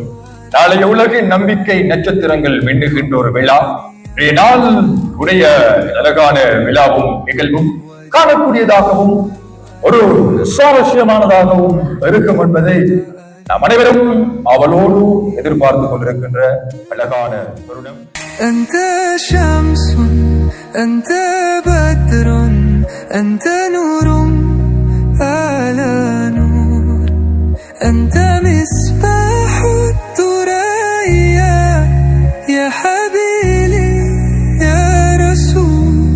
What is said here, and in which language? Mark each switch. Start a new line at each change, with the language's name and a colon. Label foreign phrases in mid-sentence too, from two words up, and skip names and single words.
Tamil: நாளைய உலகின் நம்பிக்கை நட்சத்திரங்கள் மின்னுகின்ற ஒரு விழா. நாள் உடைய அழகான விழாவும் நிகழ்வும் காணக்கூடியதாகவும் ஒரு சுவாரஸ்யமானதாகவும் இருக்கும் என்பதை நாம் அனைவரும் அவளோடு எதிர்பார்த்து கொண்டிருக்கின்ற அழகான தருணம்.
Arabic: أنت شمس أنت بدر أنت نور على نور أنت مصباح الثريا يا حبيبي يا رسول